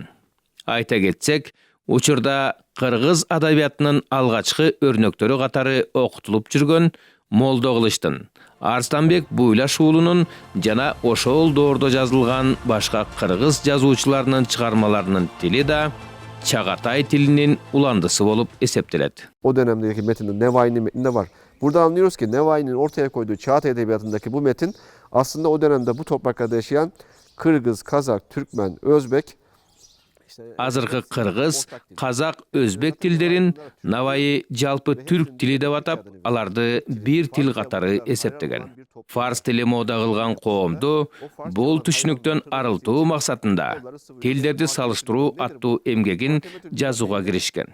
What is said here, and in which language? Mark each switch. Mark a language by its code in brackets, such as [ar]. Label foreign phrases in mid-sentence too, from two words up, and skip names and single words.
[ky] Айта кетсек, учурда кыргыз адабиятынын алгачкы өрнөктөрү катары окутулуп жүргөн Молдо Кылычтын, Арстанбек Буйлаш уулунун жана ошол доордо жазылган башка кыргыз жазуучуларынын чыгармаларынын тили да Чагатай тилинин уландысы болуп эсептелет. [tr] O dönemdeki metinde Nevai'nin metninde var. Burada anlıyoruz ki Nevai'nin ortaya koyduğu Çağatay Edebiyatı'ndaki bu metin aslında o dönemde bu topraklarda yaşayan Kırgız, Kazak, Türkmen, Özbek, [ky] Азыркы кыргыз, казак, өзбек тилдерин Наваи жалпы түрк тили деп атап, аларды бир тил катары эсептеген. Фарс тили мода кылган коомду бул түшүнүктөн арылтуу максатында тилдерди салыштыруу аттуу эмгегин жазууга киришкен.